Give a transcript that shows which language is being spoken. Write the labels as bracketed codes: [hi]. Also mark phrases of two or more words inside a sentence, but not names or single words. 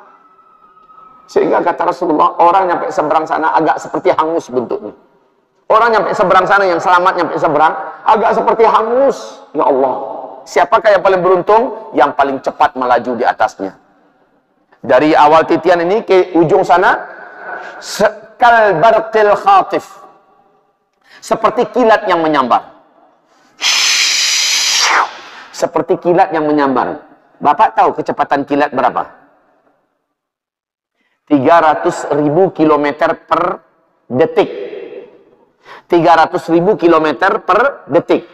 [id] Sehingga kata Rasulullah, orang nyampe seberang sana agak seperti hangus bentuknya. Orang nyampe seberang sana, yang selamat nyampe seberang, agak seperti hangus. Ya Allah, siapakah yang paling beruntung? Yang paling cepat melaju di atasnya. Dari awal titian ini ke ujung sana, [ar] كالبرق الخاطف, [id] seperti kilat yang menyambar. Seperti kilat yang menyambar. Bapak tahu kecepatan kilat berapa? 300.000 km per detik. 300.000 km per detik.